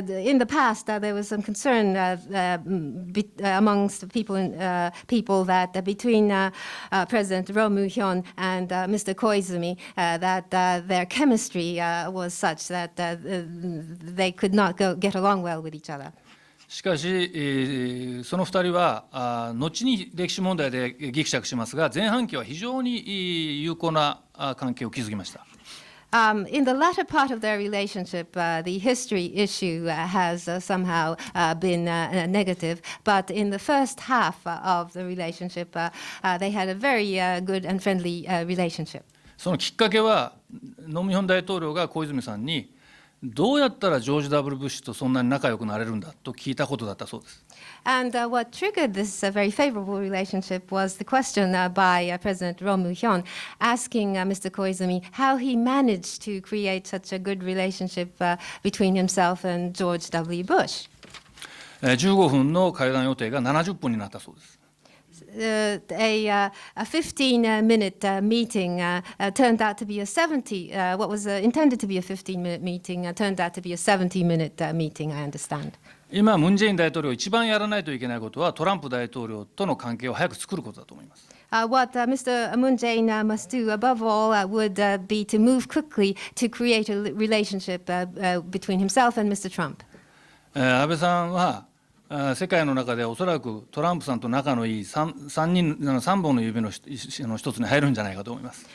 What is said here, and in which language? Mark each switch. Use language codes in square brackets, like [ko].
[en] In the past, there was some concern amongst people that between President Roh Moo-hyun and Mr. Koizumi, that their chemistry was such that they could not get along well with each other. [ja] しかし、その2人は後に歴史問題でぎくしゃくしますが、前半期は非常に有効な関係を築きました。 [en] In the latter part of their relationship, the history issue has somehow been negative, but in the first half of the relationship, they had a very good and friendly relationship. [ja] そのきっかけは、ノムヒョン大統領が小泉さんに、どうやったらジョージ・ W. ブッシュとそんなに仲良くなれるんだと聞いたことだったそうです。 [en] And what triggered this very favorable relationship was the question by President Roh Moo-hyun asking Mr. Koizumi how he managed to create such a good relationship between himself and George W. Bush. [ja] 15分の会談予定が70分になったそうです。 [en] A 15-minute meeting turned out to be a what was intended to be a 15-minute meeting turned out to be a 70-minute meeting, I understand. [ja] 今、ムン・ジェイン大統領が一番やらないといけないことは、トランプ大統領との関係を早く作ることだと思います。 [en] What Mr. Moon Jae-in must do above all would be to move quickly to create a relationship between himself and Mr. Trump. [ja] 安倍さんは世界の中でおそらくトランプさんと仲のいい3本の指の一つに入るんじゃないかと思います。